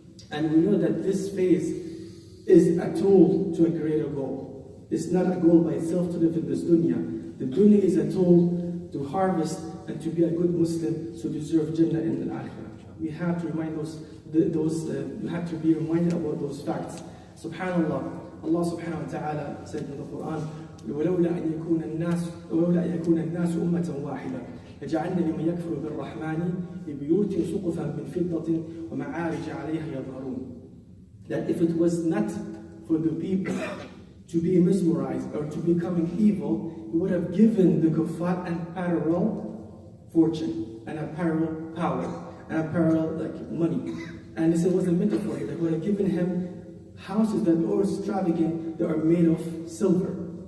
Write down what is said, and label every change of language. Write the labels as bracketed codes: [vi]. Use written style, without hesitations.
[en] And we know that this phase is a tool to a greater goal. It's not a goal by itself to live in this dunya. The dunya is a tool to harvest and to be a good Muslim, so deserve Jannah in the Akhirah. We have to remind we have to be reminded about those facts. Subhanallah, Allah subhanahu wa ta'ala said in the Quran, [ar] ولولا أن يكون الناس أمة واحدة لجعلنا لمن يكفر بالرحمن لبيوت سقفا من فضة ومعارج عليها يظهرون. [en] That if it was not for the people to be mesmerized or to becoming evil, He would have given the kuffar an parallel fortune and a parallel power and a parallel money. And this was a metaphor. They would have given him houses that are extravagant, that are made of silver.